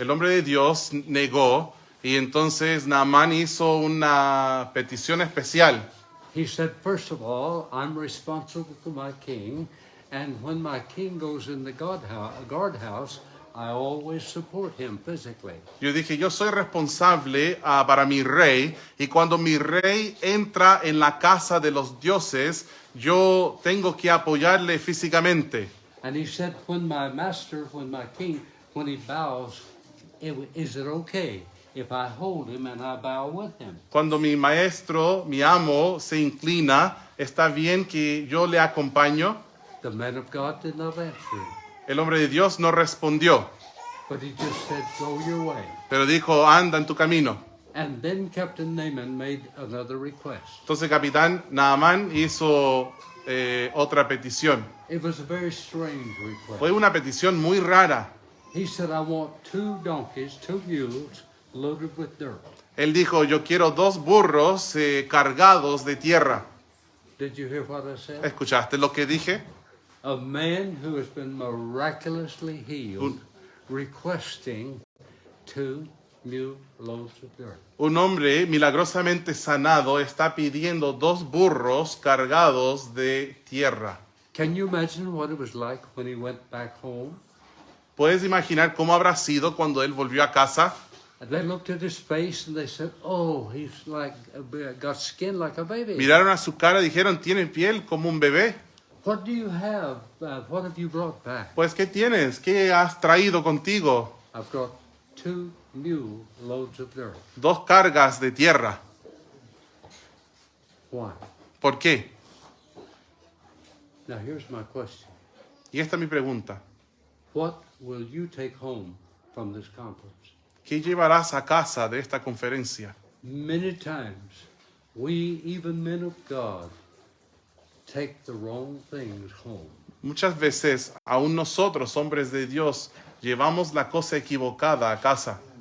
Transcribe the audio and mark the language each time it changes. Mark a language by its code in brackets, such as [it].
[es] El hombre de Dios negó y entonces Naamán hizo una petición especial. [en] He said, first of all, I'm responsible to my king, and when my king goes in the guardhouse, I always support him physically. [es] Yo dije, yo soy responsable para mi rey y cuando mi rey entra en la casa de los dioses, yo tengo que apoyarle físicamente. [en] And he said, when my king, when he bows, is it okay if I hold him and I bow with him? [es] Cuando mi maestro, mi amo, se inclina, ¿está bien que yo le acompaño? [en] The man of God did not answer him, [es] El hombre de Dios no respondió, [en] but he just said, go your way. [es] pero dijo, anda en tu camino. [en] And then Captain Naaman made another request. [es] Entonces capitán Naamán hizo otra petición. [en] It was a very strange request. [es] Fue una petición muy rara. [en] He said, I want 2 donkeys, 2 mules, loaded with dirt. [es] Él dijo, yo quiero 2 burros cargados de tierra. [en] Did you hear what I said? [es] ¿Escuchaste lo que dije? [en] A man who has been miraculously healed, requesting 2 mule loads of dirt. [es] Un hombre milagrosamente sanado está pidiendo 2 burros cargados de tierra. [en] Can you imagine what it was like when he went back home? [es] ¿Puedes imaginar cómo habrá sido cuando él volvió a casa? [en] And they looked at his face and they said, oh, he's like, got skin like a baby. [es] Miraron a su cara y dijeron, tiene piel como un bebé. [en] What do you have? What have you brought back? [es] Pues, ¿qué tienes? ¿Qué has traído contigo? [en] I've got 2 mule loads of dirt. [es] 2 cargas de tierra. [en] Why? [es] ¿Por qué? [en] Now here's my question. [es] Y esta es mi pregunta. [en] What will you take home from this conference? [es] ¿Qué llevarás a casa de esta conferencia? [en] Many times, we, even men of God, take the wrong things home. [es] Muchas veces, aún nosotros, hombres de Dios, llevamos la cosa equivocada a casa.